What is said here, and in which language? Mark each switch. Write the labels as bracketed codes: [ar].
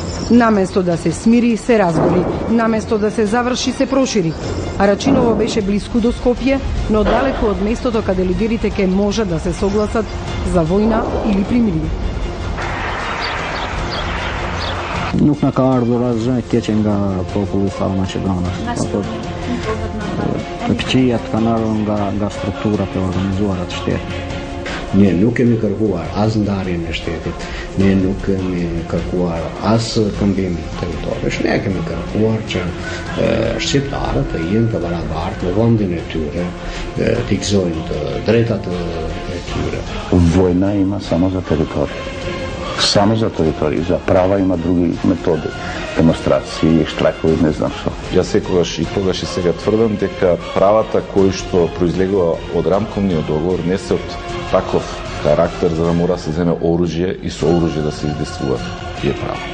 [mk] Наместо да се смири, се разгори. Наместо да се заврши, се прошири. Арачиново беше близко до Скопје, но далеко од местото каде лидерите ке може да се согласат за војна или примирие. [sq] Nuk na ka ardhur asgjë keq nga populli i Maqedonisë. Të këqijat kanë ardhur nga strukturat e organizuara të shtetit. Ne nuk kemi kërkuar as ndarjen e shtetit, ne nuk kemi kërkuar as këmbim territorësh, ne kemi kërkuar që shqiptarët të jenë të barabartë në vendin e tyre, të gëzojnë të drejtat e tyre. [mk] Vojna ima samo za teritorij. Само за територија, за права има други методи, демонстрации, штрайкови, не знам што. Јас секогаш и тогаш и сега тврдам дека правата кои што произлегува од рамковниот договор не се од таков карактер за да мора да се земе оружје и со оружје да се издействува тие права.